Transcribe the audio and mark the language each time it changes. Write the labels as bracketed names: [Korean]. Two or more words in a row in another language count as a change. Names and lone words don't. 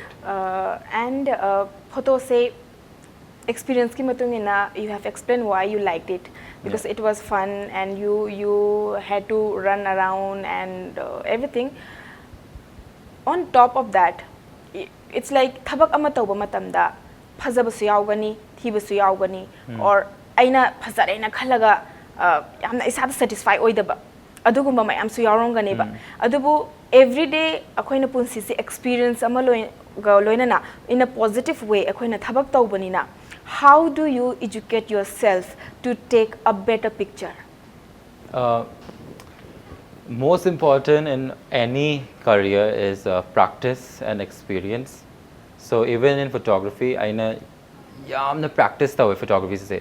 [English] And photo [Manipuri] say experience ki matungina, [English] you have explained why you liked it, because it was fun and you had to run around and everything. On top of that, it's like [Manipuri] thabak ama tawba matamda phazabasu yawgani, thibasu yawgani, or aina phazaraina khalaga yamna isada satisfy oidaba adugumba mayam su yawrongani ba adubu [English] every day [Manipuri] akoina punsi si experience ama loinana [English] in a positive way [Manipuri] akoina thabak tawbanina. [English] How do you educate yourself to take a better picture? Most important in any career is practice and experience. So even in photography, I know [Manipuri] yamna practice tha photography se.